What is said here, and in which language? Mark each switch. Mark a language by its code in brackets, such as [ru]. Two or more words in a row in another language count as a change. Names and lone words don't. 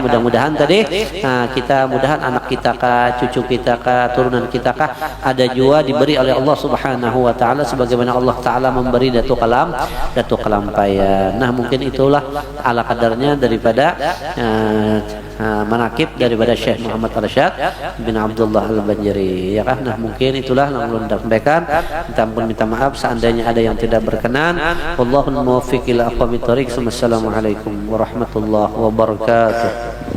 [id] Mudah-mudahan tadi kita mudahan anak kita kah, cucu kita kah, turunan kita kah ada jua diberi oleh Allah [ar] سبحانه وتعالى [id] sebagaimana Allah taala memberi Datu Kalampayan. Nah mungkin itulah ala kadarnya daripada manakib daripada Syekh Muhammad Arsyad bin Abdullah Al-Banjari ya kan. Nah mungkin itulah yang belum sampaikan. Kita ampun minta maaf seandainya ada yang tidak berkenan. [ar] والله الموفق إلى أقوم الطريق. والسلام عليكم ورحمة الله وبركاته.